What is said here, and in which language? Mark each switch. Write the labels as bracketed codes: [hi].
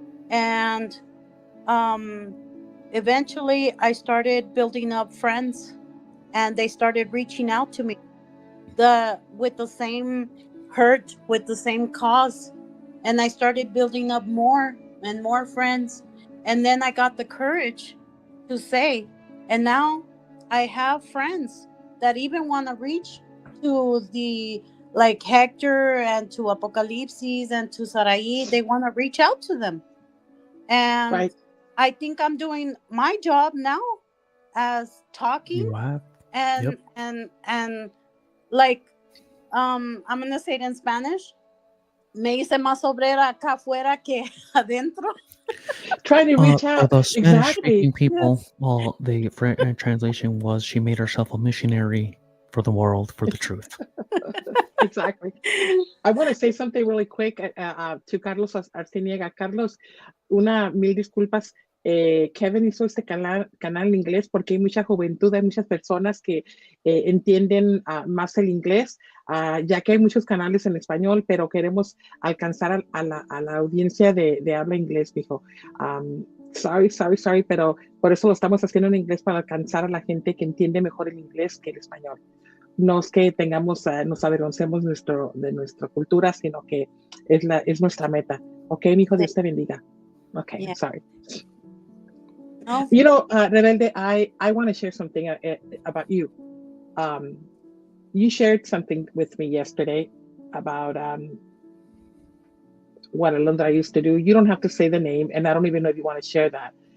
[en] And um, eventually I started building up friends, and they started reaching out to me with the same hurt, with the same cause, and I started building up more and more friends, and then I got the courage to say, and now I have friends that even want to reach to the, like, Hector and to Apocalypsis and to Sarai. They want to reach out to them, and Right. I think I'm doing my job now as talking You have. and Yep. and like, I'm gonna say it in Spanish. [es] Me hice más obrera acá afuera que adentro. [en] Trying to reach out. The Spanish Exactly. speaking people, Yes. well, the translation was she made herself a missionary for the world, for the truth. Exactly. I want to say something really quick to Carlos Arciniega. [es] Carlos, mil disculpas. Kevin hizo este canal en inglés porque hay mucha juventud, hay muchas personas que entienden más el inglés, ya que hay muchos canales en español, pero queremos alcanzar a la audiencia de habla inglés, dijo. [en] Sorry, [es] pero por eso lo estamos haciendo en inglés, para alcanzar a la gente que entiende mejor el inglés que el español. No es que nos avergoncemos de nuestra cultura, sino que es nuestra meta. Ok, mi hijo, Dios te bendiga. [en] Okay, Yeah. sorry. No, You know, Rebelde, I want to share something about you. You shared something with me yesterday about what Alondra used to do. You don't have to say the name, and I don't even know if you want to share that.